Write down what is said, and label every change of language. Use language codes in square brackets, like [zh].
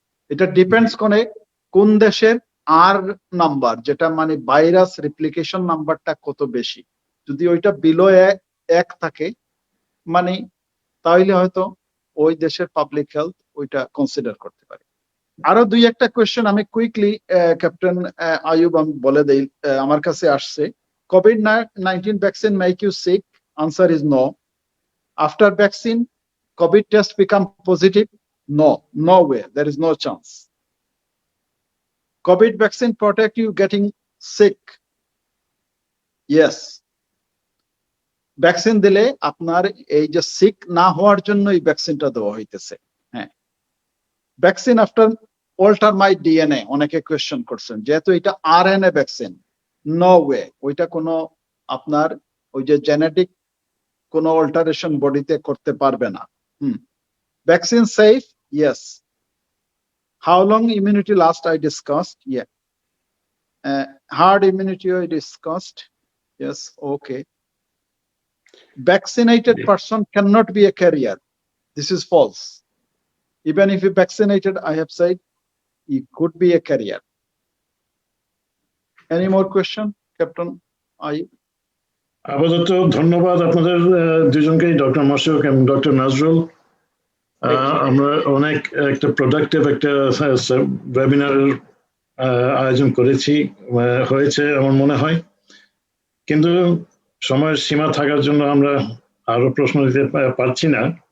[bn] এটা ডিপেন্ডস করে কোন দেশের আর নাম্বার, যেটা মানে ভাইরাস রিপ্লিকেশন নাম্বারটা কত বেশি। যদি ওইটা বিলো 1 থাকে, মানে তাহলে হয়তো ওই দেশের পাবলিক হেলথ ওইটা কনসিডার করতে পারে। আরো দুই একটা কোয়েশ্চেন আমি কুইকলি ক্যাপ্টেন আয়ুব আমি বলে দেই, আমার কাছে আসছে। [en] COVID-19 vaccine make you sick? Answer is no. After vaccine, COVID test become positive? No, no way. There is no chance. COVID vaccine protect you getting sick? Yes. [bn] Vaccine দিলে আপনার এই যে সিক না হওয়ার জন্য এই ভ্যাকসিনটা দেওয়া হইতেছে। হ্যাঁ, ভ্যাকসিন আফটার অল্টার মাই ডিএনএ অনেকে কোয়েশ্চেন করছেন, যেহেতু এটা আরএনএ ভ্যাকসিন, [en] no way [bn] ওইটা কোনো আপনার ওই যে জেনেটিক কোনো অল্টারেশন বডিতে করতে পারবে না। [en] Vaccine safe? Yes. How long immunity last I discussed, yeah. Herd immunity I discussed, yes, okay. Vaccinated person cannot be a carrier. This is false. Even if he vaccinated, I have said he could be a carrier. Any more question, Captain Ayub? [bn] আপাতত ধন্যবাদ আপনাদের দুজনকেই, doctor মাসুক এবং doctor Nazrul. আমরা অনেক একটা productive একটা ওয়েবিনারের আয়োজন করেছি, হয়েছে আমার মনে হয়, কিন্তু সময়ের সীমা থাকার জন্য আমরা আরো প্রশ্ন দিতে পারছি না।